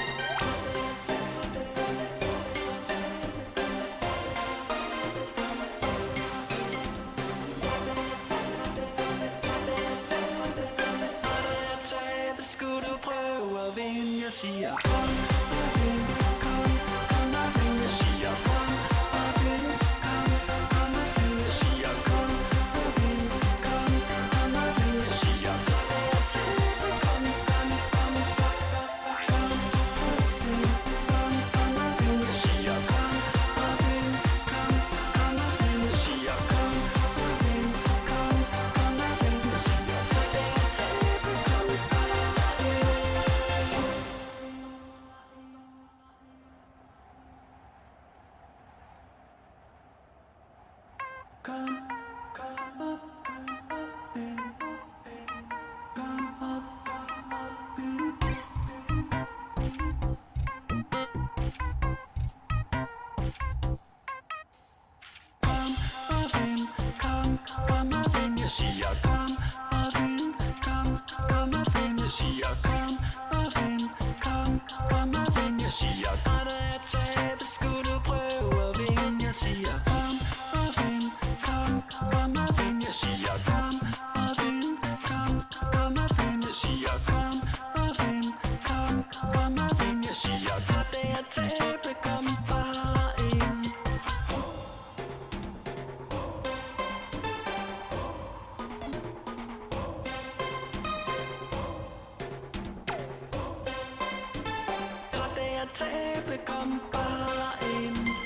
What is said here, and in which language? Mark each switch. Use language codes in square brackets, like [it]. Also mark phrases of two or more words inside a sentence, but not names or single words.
[da] Skulle du prøve at vinde, jeg siger kom og vind, kom og vind, jeg siger kom og vind, kom og vind, jeg siger kom og vind, kom og vind, jeg siger kom og tabe, kom og vind, jeg siger kom og vind, kom og vind, jeg siger kom og vind, kom og vind, jeg siger tabe, kom. [en] Come up, in, come up, in. Come up, in, [da] jeg siger [en] come up, in, come up, in, [da] jeg siger [en] come up, in, come up, in, [da] jeg siger bare da jeg tabe, skulle du prøve at vinde, jeg siger [en] come up, in, come up, in, [da] jeg siger [en] come up, in, come up, in, [da] jeg siger [en] come up, in, come up, in, [da] jeg siger bare da jeg tabe, kom bare ind. Træt af at tabe, kom bare ind.